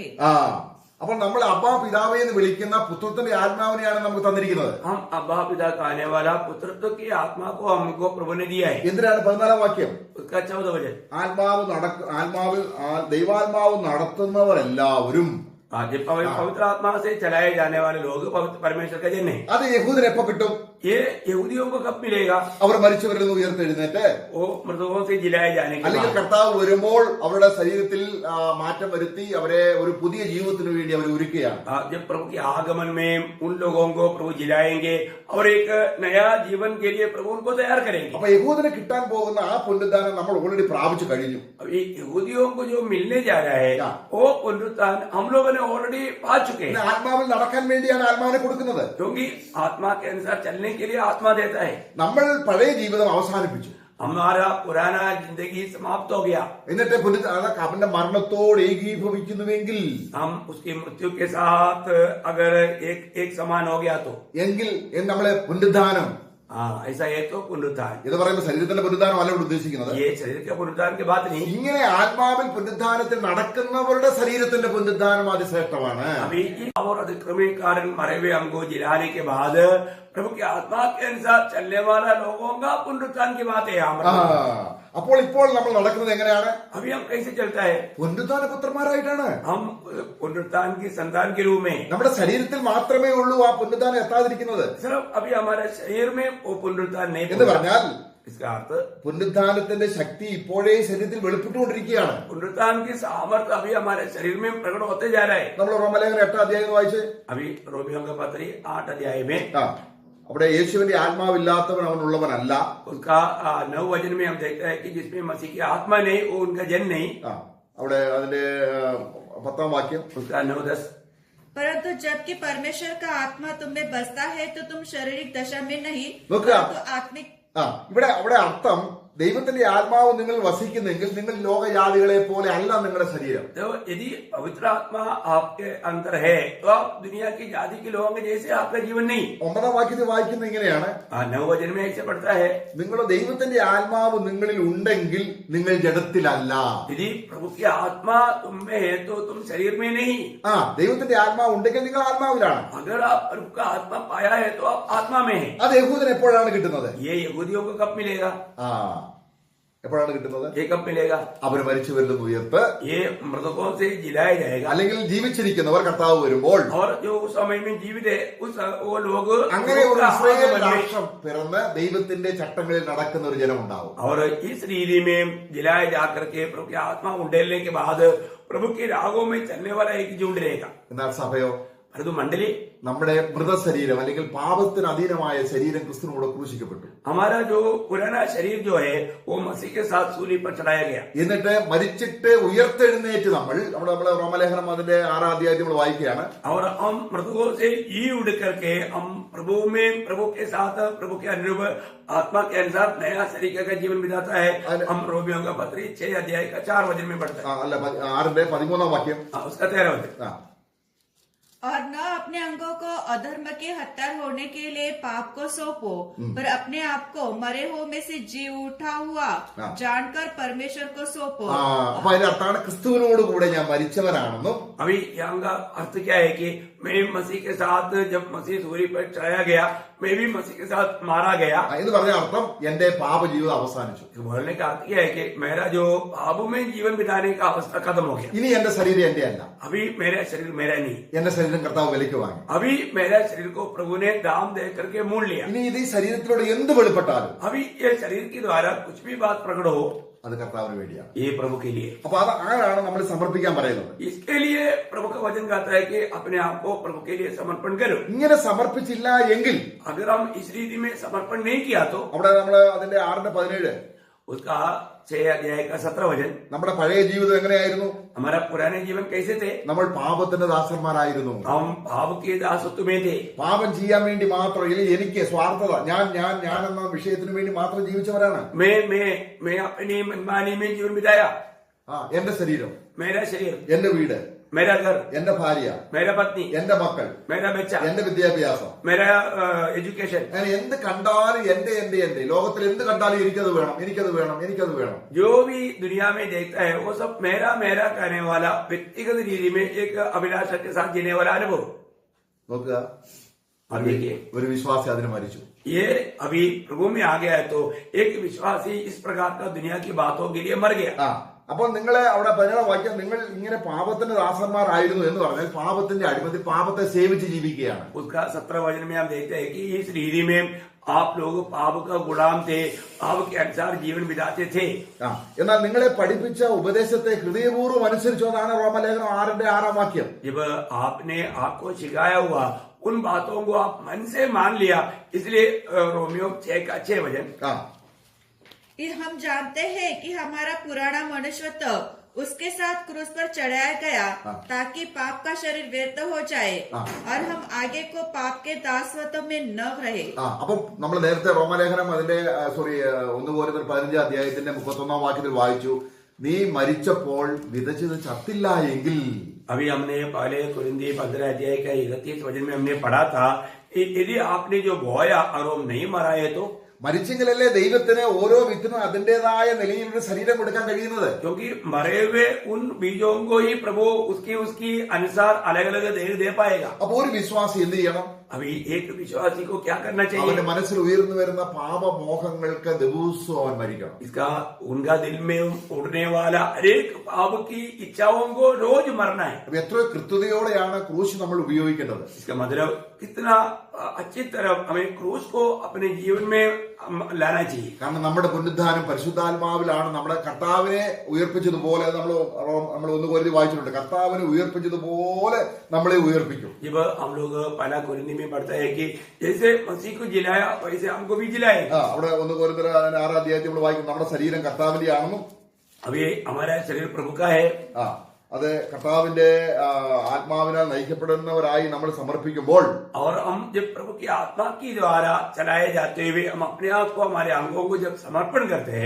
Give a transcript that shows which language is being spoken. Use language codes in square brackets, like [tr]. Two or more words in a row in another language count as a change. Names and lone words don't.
[ml] അപ്പോൾ നമ്മൾ അബ്ബാ പിതാവേ എന്ന് വിളിക്കുന്ന പുത്രത്തിന്റെ ആത്മാവിനെയാണ് നമുക്ക് തന്നിരിക്കുന്നത്. [hi] हम अब्बा पिता कहने वाला पुत्रत्व की आत्मा को हमको प्रभु ने दिया है। [ml] എന്തിനാണ്? 14-ാം വാക്യം. [hi] उसका 14 वचन, [ml] ദൈവാത്മാവ് നടത്തുന്നവരെല്ലാവരും. [hi] जब पवित्र आत्मा से चलाए जाने वाले लोग पवित्र परमेश्वर का जन है। [ml] അത് യഹൂദന് എപ്പോ കിട്ടും? [hi] ये यहूदियों को कब मिलेगा? [ml] അവർ മരിച്ചവരിൽ നിന്ന് ഉയർത്തെഴുന്നേറ്റ് [hi] वो मृतकों से जिलाए जाने के [ml] അല്ലെങ്കിൽ [hi] बाद, [ml] കർത്താവ് വരുമ്പോൾ അവരുടെ ശരീരത്തിൽ മാറ്റം വരുത്തി അവരെ ഒരു പുതിയ ജീവിതത്തിന് വേണ്ടി അവർ ഒരുക്കുകയാണ്. [hi] जब प्रभु के आगमन में उन लोगों को प्रभु जिलाएंगे और एक नया जीवन के लिए प्रभु उनको तैयार करेंगे। [ml] അപ്പൊ യഹൂദന് കിട്ടാൻ പോകുന്ന ആ പുനരുദ്ധാനം നമ്മൾ ഓൾറെഡി പ്രാപിച്ചു കഴിഞ്ഞു. [hi] अभी यहूदियों को जो मिलने जा रहा है वो पुनरुत्थान हम लोगों ने ऑलरेडी पा चुके हैं। [ml] ആത്മാവിൽ നടക്കാൻ വേണ്ടിയാണ് ആത്മാവിനെ കൊടുക്കുന്നത്. [hi] क्योंकि आत्मा के अनुसार चलने के लिए आत्मा देता है। [ml] നമ്മൾ പഴയ ജീവിതം അവസാനിപ്പിച്ചു, [hi] हमारा पुराना जिंदगी समाप्त हो गया, [ml] എന്നിട്ട് അവന്റെ മരണത്തോട് ഏകീഭവിക്കുന്നുവെങ്കിൽ [hi] हम उसकी मृत्यु के साथ अगर एक समान हो गया तो [ml] എങ്കിൽ നമ്മളെ പുനരുദ്ധാനം. [hi] ऐसा है तो पुनरुत्थान। [ml] ഇത് പറയുമ്പോൾ ശരീരത്തിന്റെ പുനരുദ്ധാനം അല്ല ഇവിടെ ഉദ്ദേശിക്കുന്നത്. [hi] ये शरीर के पुनरुत्थान की बात नहीं। [ml] ഇങ്ങനെ ആത്മാവിൽ പുനരുദ്ധാനത്തിൽ നടക്കുന്നവരുടെ ശരീരത്തിന്റെ പുനരുദ്ധാനം അതിശ്രേഷ്ഠമാണ്. [hi] अभी और अतिक्रमण कारण मरे हुए हमको जिलाने के बाद प्रभु की आत्मा के अनुसार चलने वाला लोगों का पुनरुत्थान की बात है यहाँ। [ml] അപ്പോൾ ഇപ്പോൾ നമ്മൾ നടക്കുന്നത് എങ്ങനെയാണ്? [hi] अभी हम कैसे चलता है? [ml] പുനരുദ്ധാന പുത്രന്മാരായിട്ടാണ്. [hi] हम पुनरुत्थान की संतान के रूप में। [ml] നമ്മുടെ ശരീരത്തിൽ മാത്രമേ ഉള്ളൂ ആ പുനരുദ്ധാനം എത്താതിരിക്കുന്നത്. [hi] सिर्फ अभी हमारे शरीर में वो पुनरुत्थान नहीं [ml] എന്ന് [hi] हुआ। [ml] പറഞ്ഞാൽ [hi] इसका अर्थ [ml] പുനരുദ്ധാനത്തിന്റെ ശക്തി ഇപ്പോഴേ ശരീരത്തിൽ വെളിപ്പെട്ടുകൊണ്ടിരിക്കുകയാണ്. [hi] पुनरुत्थान की सामर्थ्य अभी हमारे शरीर में प्रकट होते जा रहा है। [ml] നമ്മൾ റോമലേഖനം 8-ാം അധ്യായം വായിച്ച് [hi] अभी रोमियो का पत्री 8 अध्याय में [ml] അവിടെ യേശുവിന്റെ ആത്മാവില്ലാത്തവൻ അവനുള്ളവനല്ല. [hi] उसका 9 वचन में हम देखते हैं कि जिसमें मसीह की आत्मा नहीं वो उनका जन नहीं। [ml] അവിടെ അതിന്റെ 10-ാം വാക്യം. [hi] उसका 9-10, परंतु जबकि परमेश्वर का आत्मा तुम में बसता है तो तुम शारीरिक दशा में नहीं [ml] നോക്കുക, [hi] परंतु आत्मिक। [ml] ഇവിടെ അർത്ഥം ദൈവത്തിന്റെ ആത്മാവ് നിങ്ങൾ വസിക്കുന്നെങ്കിൽ നിങ്ങൾ ലോകജാതികളെ പോലെ അല്ല നിങ്ങളുടെ ശരീരം. [hi] तो यदि पवित्र आत्मा आपके अंदर है तो आप दुनिया की जाति के लोगों के जैसे आपका जीवन नहीं। [ml] 9-ാം വാക്യത്തിൽ വായിക്കുന്നത് ഇങ്ങനെയാണ്, [hi] 9 वचन में ऐसे पढ़ता है, [ml] നിങ്ങൾ ദൈവത്തിന്റെ ആത്മാവ് നിങ്ങളിൽ ഉണ്ടെങ്കിൽ നിങ്ങൾ ജഡത്തിലല്ല. [hi] यदि प्रभु की आत्मा तुम में है तो तुम शरीर में नहीं। [ml] ദൈവത്തിന്റെ ആത്മാവ് ഉണ്ടെങ്കിൽ നിങ്ങൾ ആത്മാവിലാണ്. [hi] अगर आप प्रभु का आत्मा पाया है तो आप आत्मा में है। [ml] അത് യഹൂദന് എപ്പോഴാണ് കിട്ടുന്നത്? [hi] ये यहूदियों को कब मिलेगा? [ml] എപ്പോഴാണ് കിട്ടുന്നത്? [hi] ये कब मिलेगा? [ml] അവർ മരിച്ചവരിൽ നിന്ന് ഉയർത്ത് [hi] ये मृतकों से जिलाया जाएगा। [ml] അല്ലെങ്കിൽ ജീവിച്ചിരിക്കുന്നവർ കർത്താവ് വരുമ്പോൾ [hi] और जो उस समय में जीवित है वो लोग [ml] അങ്ങനെ ഒരു ഇസ്രായേൽ രാഷ്ട്രം പിറന്ന് ദൈവത്തിന്റെ ചട്ടങ്ങളിൽ നടക്കുന്ന ഒരു ജനം ഉണ്ടാവും. [hi] और इस रीति में जिलाए जाकर के प्रभु की आत्मा उंडेलने के बाद प्रभु के रागों में चलने वाला एक झुंड रहेगा। [ml] എന്നാൽ സഭയോ, [hi] परंतु मंडली, [ml] നമ്മുടെ മൃതശരീരം അല്ലെങ്കിൽ പാപത്തിന് അധീനമായ ശരീരം ക്രിസ്തുവിനോട് ക്രൂശിക്കപ്പെട്ടു. [hi] हमारा जो पुराना शरीर जो है वो मसीह के साथ सूली पर चढ़ाया गया। [ml] എന്നിട്ട് മരിച്ചിട്ട് ഉയർത്തെഴുന്നേറ്റ് നമ്മളെ റോമലേഖനം അതിന്റെ 6-ാം അധ്യായത്തിൽ നമ്മൾ വായിക്കുകയാണ്. [hi] और हम मृतकों से जी उड़ करके हम प्रभु में प्रभु के साथ प्रभु के अनुरूप आत्मा के अनुसार नया तरीके का जीवन बिताता है। हम रोमियो का पत्री 6 अध्याय का 4 वचन में पढ़ते हैं। [ml] അല്ല 6-ന്റെ 13-ാം വാക്യം. [hi] उसका 13 वचन, और न अपने अंगों को अधर्म के हत्यार होने के लिए पाप को सौंपो, पर अपने आप को मरे हो में से जी उठा हुआ जानकर परमेश्वर को सौंपो। [ml] അപ്പൊ അതിന്റെ അർത്ഥാണ് ക്രിസ്തുവിനോട് കൂടെ ഞാൻ മരിച്ചവനാണെന്നും [hi] अभी यहाँ का अर्थ क्या है कि मैं मसीह के साथ जब मसीह सूर्य पर चढ़ाया गया, मैं भी मसीह के साथ मारा गया। [ml] എന്ന് പറഞ്ഞ അർത്ഥം എന്റെ പാപജീവിതം അവസാനിച്ചു. [hi] बोलने का अर्थ यह है कि मेरा जो पाप में जीवन बिताने का अवस्था खत्म हो गया। [ml] ഇനി എന്റെ ശരീരം എന്റെ അല്ല, [hi] अभी मेरा शरीर मेरा नहीं, [ml] എന്റെ ശരീരം കർത്താവ് വിലയ്ക്ക് വാങ്ങി. [hi] अभी मेरा शरीर को प्रभु ने दाम दे करके मोल लिया। [ml] ഇനി ഇത് ഈ ശരീരത്തിലൂടെ എന്ത് വെളിപ്പെട്ടാലും [hi] अभी ये शरीर के द्वारा कुछ भी बात प्रकट हो, [ml] അത് കർത്താവിന് വേണ്ടിയാണ്. [hi] ये प्रभु के लिए। [ml] അപ്പൊ അത് ആരാണ് നമ്മൾ സമർപ്പിക്കാൻ പറയുന്നത്? [hi] इसके लिए प्रभु का वचन कहता है कि अपने आप को प्रभु के लिए समर्पण करो। [ml] ഇങ്ങനെ സമർപ്പിച്ചില്ല എങ്കിൽ [hi] अगर हम इस रीति में समर्पण नहीं किया तो [ml] അവിടെ നമ്മൾ അതിന്റെ 6:17 [hi] उसका 6 अध्याय का 17 वचन, [ml] നമ്മുടെ പഴയ ജീവിതം എങ്ങനെയായിരുന്നു? [hi] हमारा पुराने जीवन कैसे थे? [ml] നമ്മൾ പാപത്തിന്റെ ദാസന്മാരായിരുന്നു. [hi] हम भाव के दासत्व में थे। [ml] പാപം ചെയ്യാൻ വേണ്ടി മാത്രം, ഇല്ലെങ്കിൽ എനിക്ക് സ്വാർത്ഥത, ഞാൻ എന്ന വിഷയത്തിന് വേണ്ടി മാത്രം ജീവിച്ചവരാണ്. [hi] मैं अपनी मनमानी में जीवन बिताया। [ml] എന്റെ ശരീരം, [hi] मेरा शरीर, [ml] എന്റെ വീട്, [hi] मेरा घर, [ml] എന്റെ ഭാര്യ, [hi] मेरा पत्नी, [ml] എന്റെ മക്കൾ, [hi] मेरा बच्चा, [ml] എന്റെ വിദ്യാഭ്യാസം, [hi] मेरा एजुकेशन, [ml] അങ്ങനെ എന്ത് കണ്ടാലും എന്റെ ലോകത്തിൽ എന്ത് കണ്ടാലും എനിക്കത് വേണം. [hi] जो भी दुनिया में देखता है वो सब मेरा कहने वाला व्यक्तिगत रीति में एक अभिलाषा के साथ जीने वाला अनुभव। [ml] നോക്കുക, [hi] अब देखिए, [ml] ഒരു വിശ്വാസി അതിന് മരിച്ചു. [hi] ये अभी प्रभु में आ गया है तो एक विश्वासी इस प्रकार का दुनिया की बातों के लिए मर गया। [ml] അപ്പോൾ നിങ്ങളെ അവിടെ 17 വാക്യം, നിങ്ങൾ ഇങ്ങനെ പാപത്തിന്റെ ദാസന്മാരായിരുന്നു എന്ന് പറഞ്ഞാൽ പാപത്തിന്റെ അടിമതി, പാപത്തെ സേവിച്ച് ജീവിക്കുകയാണ്. [hi] उसका 17 वचन में हम देखते हैं कि इस रीति में आप लोग पाप का गुलाम थे, पाप के अनुसार जीवन बिताते थे। [ml] എന്നാൽ നിങ്ങളെ പഠിപ്പിച്ച ഉപദേശത്തെ ഹൃദയപൂർവ്വം അനുസരിച്ചു. അതാണ് റോമലേഖനം 6:6 വാക്യം. [hi] जब आपने आपको सिखाया हुआ उन बातों को आप मन से मान लिया, इसलिए रोमियो 6 का 6 वचन, हम जानते हैं कि हमारा पुराना मनुष्यत्व उसके साथ क्रूस पर चढ़ाया गया ताकि पाप का शरीर व्यर्थ हो जाए और हम आगे को पाप के दासत्व में न रहे. [ml] അപ്പം നമ്മൾ നേരത്തെ റോമലേഖനം അതിന്റെ 1 Corinthians 15 അധ്യായത്തിന്റെ 31 വാക്യത്തിൽ വായിച്ചു, നീ മരിച്ചപ്പോൾ വിതച്ചത് ചത്തില്ല എങ്കിൽ. [hi] अभी हमने पहले कुरिन्थी 15 अध्याय का 31 वचन में हमने पढ़ा था, यदि आपने जो बोया और वो नहीं मरा है तो, [ml] മരിച്ചെങ്കിലല്ലേ ദൈവത്തിന് ഓരോ വിത്തിനും അതിന്റേതായ നിലയിൽ ഒരു ശരീരം കൊടുക്കാൻ കഴിയുന്നത്. [hi] क्योंकि मरे हुए उन बीजों को ही प्रभु उसकी अनुसार अलग अलग देह दे पाएगा. [ml] അപ്പൊ ഒരു വിശ്വാസി എന്ത് ചെയ്യണം? [hi] अभी एक विश्वासी को क्या करना चाहिए? [ml] അവന്റെ മനസ്സിൽ ഉയർന്നു വരുന്ന പാപമോഹങ്ങൾക്ക് ദിവസവും അവൻ മരിക്കണം. [hi] इसका उनका दिल में उड़ने वाला हरेक पाप की इच्छाओं को रोज मरना है. [ml] അപ്പൊ എത്ര കൃത്യതയോടെയാണ് ക്രൂശ് നമ്മൾ ഉപയോഗിക്കേണ്ടത്? [hi] इसका मतलब कितना अच्छी तरह हमें क्रूस को अपने जीवन में लाना चाहिए. [ml] കാരണം നമ്മുടെ പുനരുദ്ധാനം പരിശുദ്ധാത്മാവിലാണ്. നമ്മുടെ കർത്താവിനെ ഉയർപ്പിച്ചതുപോലെ നമ്മൾ 1 Corinthians വായിച്ചിട്ടുണ്ട്, കർത്താവിനെ ഉയർപ്പിച്ചതുപോലെ നമ്മളെ ഉയർപ്പിക്കും. [hi] जब हम लोग पहला कुरिन्थी में पढ़ता है कि जैसे मसीह को जिलाया वैसे हमको भी जिलाएगा. [ml] അവിടെ 1 Corinthians 6 അധ്യായത്തിൽ നമ്മൾ വായിക്കും, നമ്മുടെ ശരീരം കർത്താവിന്റെ ആണെന്നും [hi] अभी हमारा शरीर प्रभु का है. [ml] അത് കർത്താവിന്റെ ആത്മാവിനാൽ നയിക്കപ്പെടുന്നവരായി നമ്മൾ സമർപ്പിക്കുമ്പോൾ, [hi] और हम जब प्रभु की आत्मा की द्वारा चलाए जाते हुए हम अपने आप को, हमारे अंगों को जब समर्पण करते हैं,